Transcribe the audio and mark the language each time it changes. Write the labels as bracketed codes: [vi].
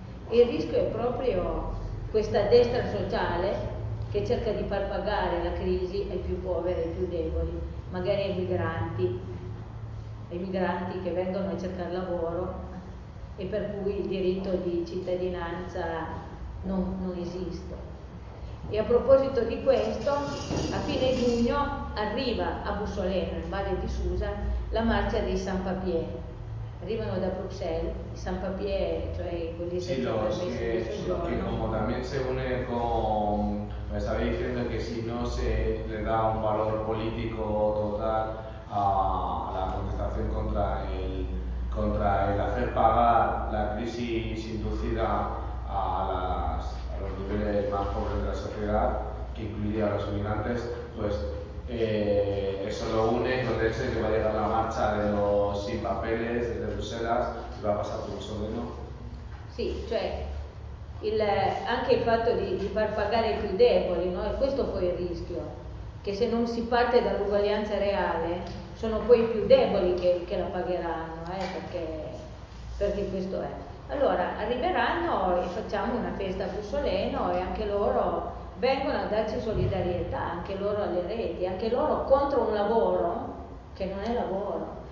[it] Il rischio è proprio questa destra sociale che cerca di far pagare la crisi ai più poveri, ai più deboli, magari ai migranti che vengono a cercare lavoro e per cui il diritto di cittadinanza non esiste. E a proposito di questo, a fine giugno arriva a Bussoleno, in Valle di Susa, la marcia dei San Papier. Arrivano da Bruxelles, i San Papier, cioè quelli sì, no, che comodamente si une con... [es] Me estaba diciendo que si no se le da un valor político total a la contestación contra el hacer pagar la crisis inducida a los niveles más pobres de la sociedad, que incluiría a los inmigrantes, pues eso lo une con el hecho de que va a llegar la marcha de los sin papeles desde Bruselas y va a pasar por eso, ¿no? [it] Sí, cioè. Anche il fatto di far pagare i più deboli, no? E questo poi è il rischio, che se non si parte dall'uguaglianza reale sono poi i più deboli che la pagheranno, perché questo è. Allora, arriveranno e facciamo una festa a Bussoleno e anche loro vengono a darci solidarietà, anche loro alle reti, anche loro contro un lavoro che non è lavoro.